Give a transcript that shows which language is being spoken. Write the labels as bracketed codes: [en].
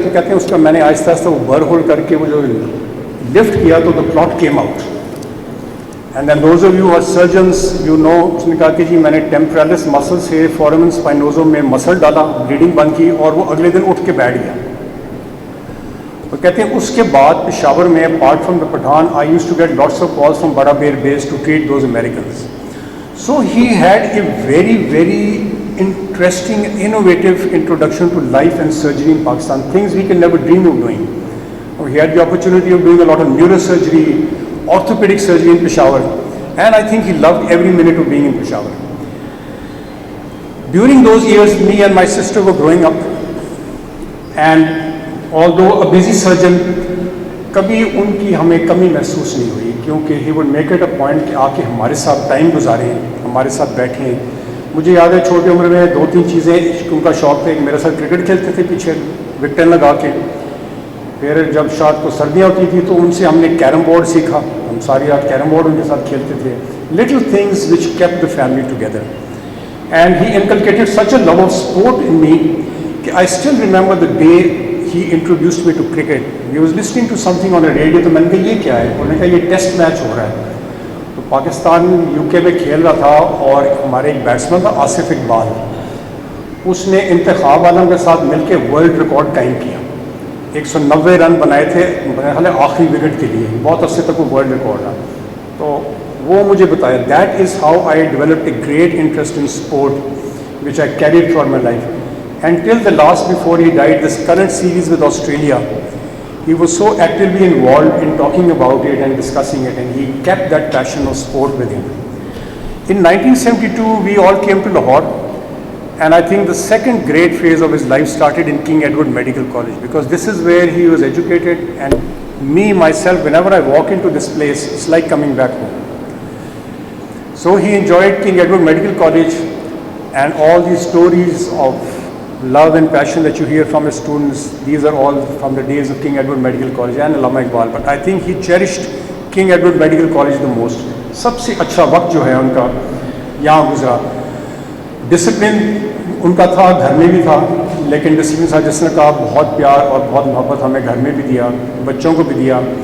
[ur] تو کہتے ہیں اس کا میں نے آہستہ آہستہ وہ بر ہول کر کے وہ جو لفٹ کیا تو [en] the clot came out. And then those of you who are surgeons, you know, [ur] اس نے کہا کہ جی میں نے ٹیمپرالس مسل سے فورمن اسپائنوزو میں مسل ڈالا, بلیڈنگ بند کی, اور وہ اگلے دن اٹھ کے بیٹھ گیا. تو کہتے ہیں اس کے بعد پشاور میں [en] apart from the Pathan, I used to get lots of calls from Bada Bear base to treat those Americans. So he had a very, very interesting, innovative introduction to life and surgery in Pakistan, things we can never dream of doing. He had the opportunity of doing a lot of neurosurgery, orthopedic surgery in Peshawar, and I think he loved every minute of being in Peshawar. During those years, me and my sister were growing up, and although a busy surgeon, [ur] کبھی ان کی ہمیں کمی محسوس نہیں ہوئی, کیونکہ [en] he would make it a point [ur] کہ آ کے ہمارے ساتھ ٹائم گزاریں, ہمارے ساتھ بیٹھیں. مجھے یاد ہے چھوٹی عمر میں 2-3 چیزیں ان کا شوق تھا. ایک میرے ساتھ کرکٹ کھیلتے تھے پیچھے وکٹیں لگا کے. پھر جب شاید کو سردیاں ہوتی تھی تو ان سے ہم نے کیرم بورڈ سیکھا, ہم ساری رات کیرم بورڈ ان کے ساتھ کھیلتے تھے. [en] Little things which kept the family together, and he inculcated such a love of sport in me کہ I still remember the day he introduced me to cricket. He was listening to something on a radio, [ur] تو میں نے کہا یہ کیا ہے؟ انہوں نے کہا یہ ٹیسٹ میچ ہو رہا ہے. تو پاکستان UK میں کھیل رہا تھا, اور ہمارے ایک بیٹسمین تھا آصف اقبال, اس نے انتخاب عالم کے ساتھ مل کے ورلڈ ریکارڈ قائم کیا. 190 رن بنائے تھے میرے خیال ہے آخری وکٹ کے لیے, بہت عرصے تک وہ ورلڈ ریکارڈ رہا. تو وہ مجھے بتایا [en] That is how I developed a great interest in sport which I carried for my life. And till the last before he died this current series with Australia he was so actively involved in talking about it and discussing it, and he kept that passion of sport with him. In 1972 we all came to Lahore, and I think the second great phase of his life started in King Edward Medical College, because this is where he was educated, and me myself, whenever I walk into this place, it's like coming back home. So he enjoyed King Edward Medical College, and all these stories of love and passion that you hear from his students, these are all from the days of King Edward Medical College and Allama Iqbal. But I think he cherished King Edward Medical College the most. [ur] سب سے اچھا وقت جو ہے ان کا یہاں گزرا. Discipline in کا تھا, گھر میں بھی تھا, لیکن ڈسپلن تھا جس نے کہا بہت پیار اور بہت محبت ہمیں گھر میں بھی دیا, بچوں کو بھی دیا.